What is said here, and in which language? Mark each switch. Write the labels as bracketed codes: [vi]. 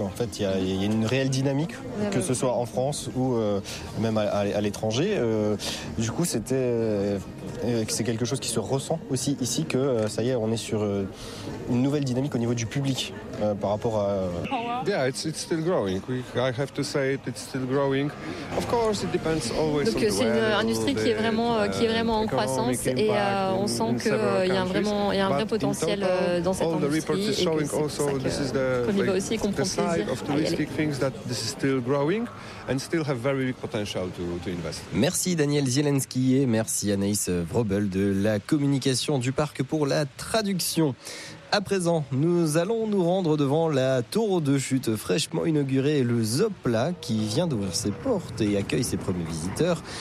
[fr] En fait, il y a une réelle dynamique, que ce soit en France ou même à l'étranger. Du coup, c'était... c'est quelque chose qui se ressent aussi ici, que ça y est, on est sur une nouvelle dynamique au niveau du public par rapport à... [en] Yeah, it's still growing. I have to say it, it's still growing. Of course, it depends always. [fr] Donc c'est une industrie qui est vraiment en croissance et on sent qu'il y a un vrai potentiel dans cette industrie et que c'est pour ça qu'on y va aussi et qu'on prend plaisir à y aller. [en] Of touristic things that this is still growing and still have very big potential to invest. [fr] Merci Daniel Zielinski et merci Anaïs Vrobel de la communication du parc pour la traduction. À présent, nous allons nous rendre devant la tour de chute fraîchement inaugurée, le Zopla, qui vient d'ouvrir ses portes et accueille ses premiers visiteurs.